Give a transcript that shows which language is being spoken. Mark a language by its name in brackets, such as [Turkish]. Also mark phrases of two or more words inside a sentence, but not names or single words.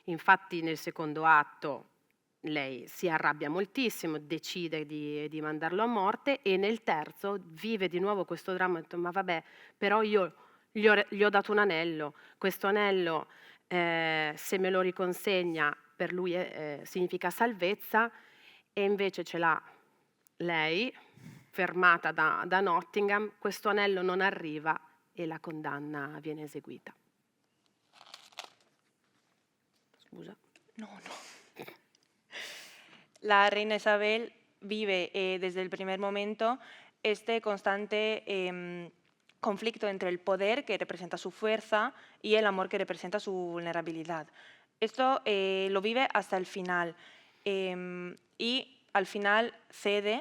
[Italian] Infatti nel secondo atto lei si arrabbia moltissimo, decide di mandarlo a morte, e nel terzo vive di nuovo questo dramma, ha detto, ma vabbè, però io gli ho dato un anello, questo anello se me lo riconsegna per lui significa salvezza, e invece ce l'ha lei, fermata da Nottingham, questo anello non arriva e la condanna viene eseguita. Scusa. No, no. [Spanish] La reina Isabel vive desde el primer momento este constante conflicto entre el poder, que representa su fuerza, y el amor, que representa su vulnerabilidad. Esto lo vive hasta el final, y al final cede.